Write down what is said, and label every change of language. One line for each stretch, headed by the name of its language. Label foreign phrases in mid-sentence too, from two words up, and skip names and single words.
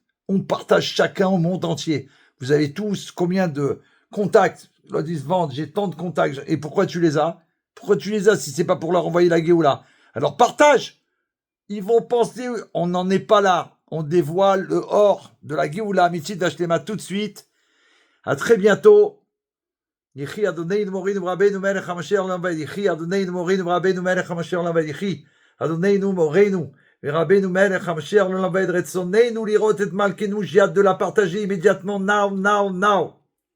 French: On partage chacun au monde entier. Vous avez tous combien de contacts? Là, ils se vendent, j'ai tant de contacts. Et pourquoi tu les as? Pourquoi tu les as si c'est pas pour leur envoyer la Géoula? Alors partage. Ils vont penser, on n'en est pas là. On dévoile le or de la
Hebrew: גאולה מצווה שלמה
French: tout de suite. À très bientôt.
Hebrew: יחי אדוננו מורינו ורבנו מלך המשיח לעולם ועד. יחי אדוננו מורינו ורבנו מלך המשיח לעולם ועד. יחי אדוננו מורינו ורבנו מלך המשיח לעולם ועד. רצוננו לראות את מלכנו,
French: j'ai hâte de la partager immédiatement,
English: now.